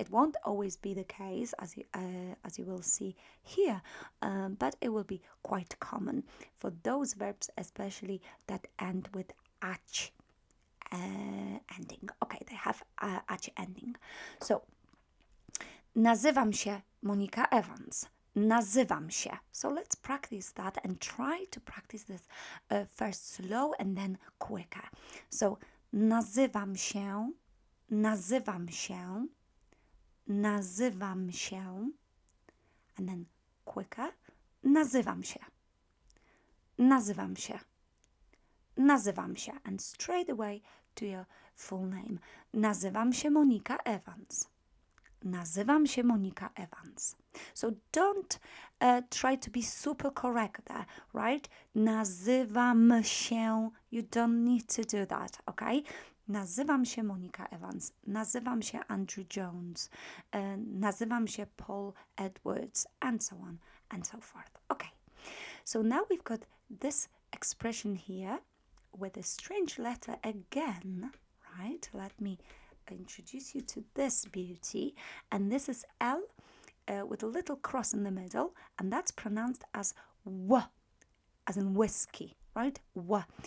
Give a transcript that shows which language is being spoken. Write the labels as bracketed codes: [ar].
[en] It won't always be the case, as you will see here, but it will be quite common for those verbs, especially that end with ach ending. Okay, they have ach ending. So, [pl] nazywam się Monika Evans. Nazywam się. [en] So let's practice that and try to practice this first slow and then quicker. [pl] So nazywam się, nazywam się, nazywam się, [en] and then quicker. [pl] Nazywam się, nazywam się, nazywam się, [en] and straight away to your full name. [pl] Nazywam się Monika Evans. Nazywam się Monika Evans. [en] So don't try to be super correct there, right? [pl] Nazywam się. [en] You don't need to do that, okay? [pl] Nazywam się Monika Evans. Nazywam się Andrew Jones. Nazywam się [en] Paul Edwards, and so on and so forth. Okay. So now we've got this expression here with a strange letter again, right? Let me introduce you to this beauty, and this is L with a little cross in the middle, and that's pronounced as W, as in whiskey, right? W.